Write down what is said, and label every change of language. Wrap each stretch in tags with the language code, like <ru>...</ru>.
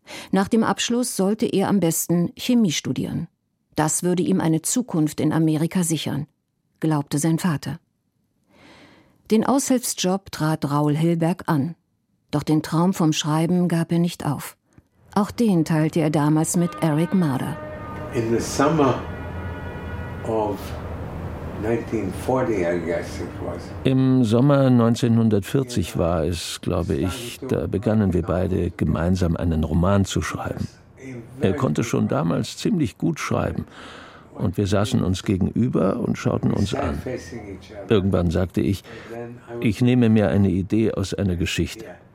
<de>Nach dem Abschluss sollte er am besten Chemie studieren. Das würde ihm eine Zukunft in Amerika sichern, glaubte sein Vater. Den Aushilfsjob trat Raoul Hilberg an. Doch den Traum vom Schreiben gab er nicht auf. Auch den teilte er damals mit Eric Marder.</de> <en>In the summer of 1940, I guess it was.</en> <de>Im Sommer 1940 war es, glaube ich, da begannen wir beide gemeinsam einen Roman zu schreiben. Er konnte schon damals ziemlich gut schreiben. Und wir saßen uns gegenüber und schauten uns an. Irgendwann sagte ich, ich nehme mir eine Idee aus einer Geschichte.</de>